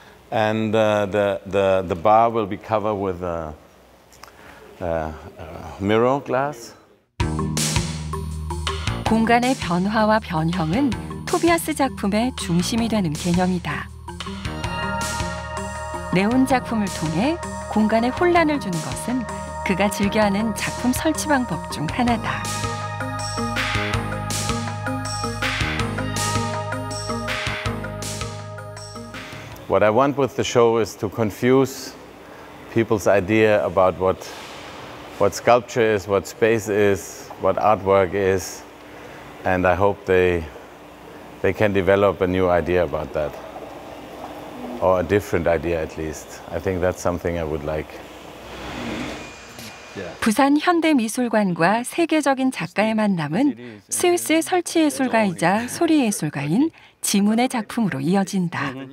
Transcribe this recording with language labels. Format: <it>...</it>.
<en>And the bar will be covered with mirror glass.</en> <ko>공간의 변화와 변형은 토비아스 작품의 중심이 되는 개념이다. 네온 작품을 통해 공간에 혼란을 주는 것은 그가 즐겨하는 작품 설치 방법 중 하나다.</ko> <en>What I want with the show is to confuse people's idea about what sculpture is, what space is, what artwork is, and I hope they can develop a new idea about that, or a different idea at least. I think that's something I would like.</en> <ko>부산 현대미술관과 세계적인 작가의 만남은 스위스의 설치예술가이자 소리예술가인 지문의 작품으로 이어진다.</ko>